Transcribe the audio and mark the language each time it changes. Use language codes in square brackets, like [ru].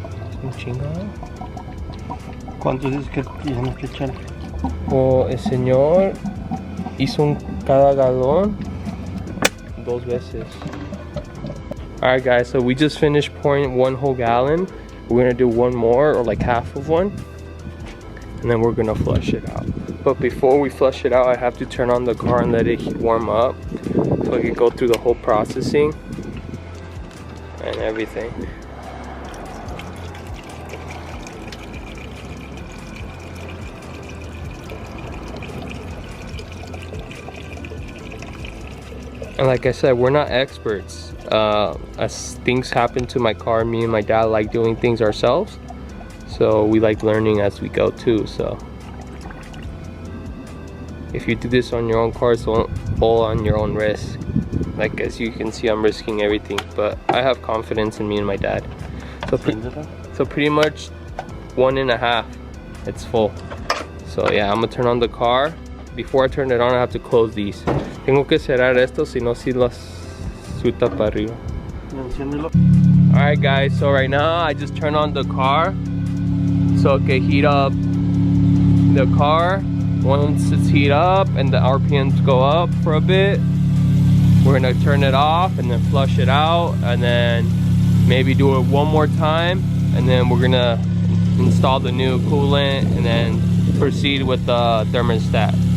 [es] Es un chingado. ¿Cuánto dices que tienes que echar? El señor hizo cada galón 2 veces. [en] Alright guys, so we just finished pouring 1 whole gallon. We're gonna do 1 more, or like half of one, and then we're gonna flush it out. But before we flush it out, I have to turn on the car and let it warm up so I can go through the whole processing and everything. And like I said, we're not experts. As things happen to my car, me and my dad like doing things ourselves, so we like learning as we go too. So if you do this on your own car, it's all on your own risk. Like as you can see, I'm risking everything, but I have confidence in me and my dad. So pretty much 1.5, it's full. So yeah, I'm gonna turn on the car. Before I turn it on, I have to close these. [es] Tengo que cerrar esto, si no, si las suelta para arriba. [en] Alright guys, so right now I just turned on the car so it can heat up the car. Once it's heat up and the RPMs go up for a bit, we're gonna turn it off and then flush it out, and then maybe do it 1 more time, and then we're gonna install the new coolant and then proceed with the thermostat.